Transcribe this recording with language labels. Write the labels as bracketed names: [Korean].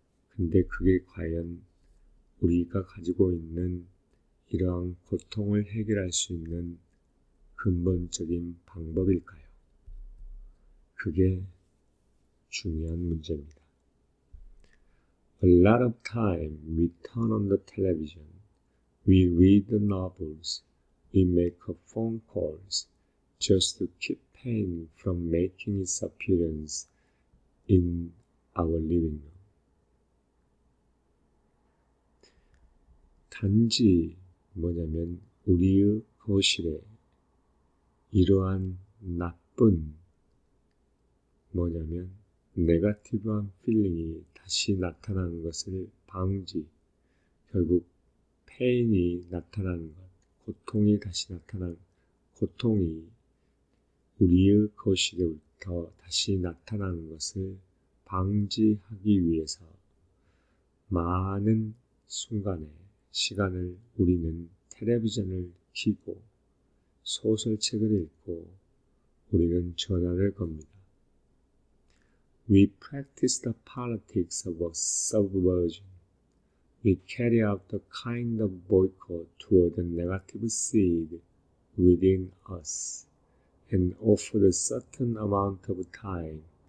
[Korean] 근데 그게 과연 우리가 가지고 있는 이러한 고통을 해결할 수 있는 근본적인 방법일까요? 그게 중요한 문제입니다. [English] A lot of time we turn on the television, we read the novels, we make phone calls just to keep pain from making its appearance in our living room. [Korean] 단지 뭐냐면 우리의 거실에 이러한 나쁜 네거티브한 필링이 다시 나타나는 것을 결국 페인이 나타나는 것, 고통이 다시 나타나는 고통이 우리의 거실에부터 다시 나타나는 것을 방지하기 위해서 많은 시간을 우리는 텔레비전을 켜고 소설책을 읽고 우리는 전화를 겁니다. [English] We practice the politics of a subversion. We carry out the kind of boycott toward the negative seed within us and offer a certain amount of time.